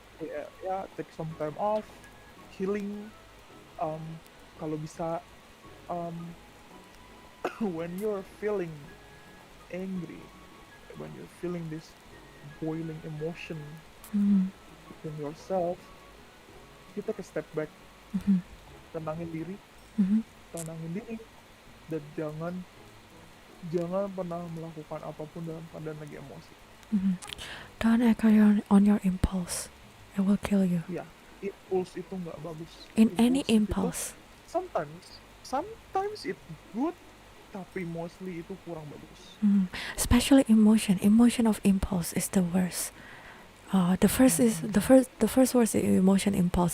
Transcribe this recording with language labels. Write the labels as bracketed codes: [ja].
[en] Ya, ya take some time off, healing, um, [id] kalau bisa, [en] um, when you're feeling angry, when you're feeling this boiling emotion mhm, within yourself, you take a step back, mhm, [id] tenangin diri, mhm, tenangin diri, dan jangan jangan pernah melakukan apapun dalam keadaan lagi emosi. [en] Don't act on your impulse. It will kill you. [id] Ya, impuls itu nggak bagus. [en] In any [id] Impulsif itu [en] impulse. sometimes it good, [id] tapi mostly itu kurang bagus. [en] Especially emotion of impulse is the worst. The first worst is emotion impulse.